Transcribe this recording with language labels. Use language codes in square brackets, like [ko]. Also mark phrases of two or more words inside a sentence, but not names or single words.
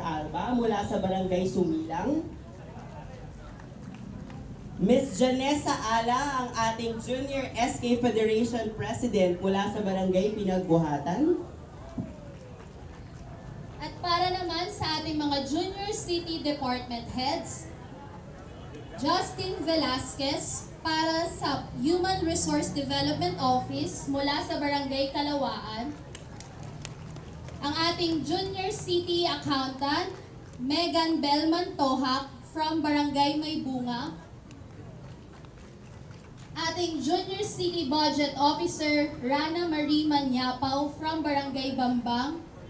[tl] Alba mula sa Barangay Sumilang. Miss Janessa Ala, ang ating Junior SK Federation President mula sa Barangay Pinagbuhatan. At para naman sa ating mga Junior City Department Heads, Justin Velasquez para sa Human Resource Development Office mula sa Barangay Kalawaan. Ang ating Junior City Accountant, Megan Belman Tohak from Barangay Maybunga. Ating Junior City Budget Officer, Rana Marie Manyapaw from Barangay Bambang.